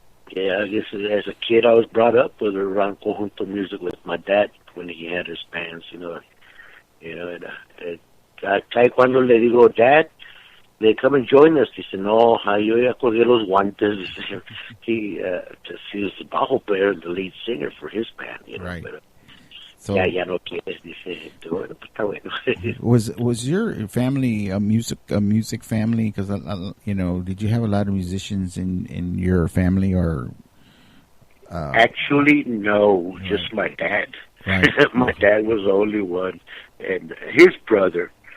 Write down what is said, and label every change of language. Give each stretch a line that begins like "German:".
English: Yeah, I guess as a kid I was brought up with around conjunto music with my dad when he had his bands, and
Spanish: cuando le digo,
English: Dad, they come and join us.
Spanish: Dice, no, yo ya colgué los guantes.
English: He was the bajo player and the lead singer for his band, Right. But, so
Spanish: ya no quieres, dice, bueno, pues está bueno.
English: Was your family a music family? Because did you have a lot of musicians in your family, or? Actually, no, just my dad. Right. My dad was the only one, and his brother.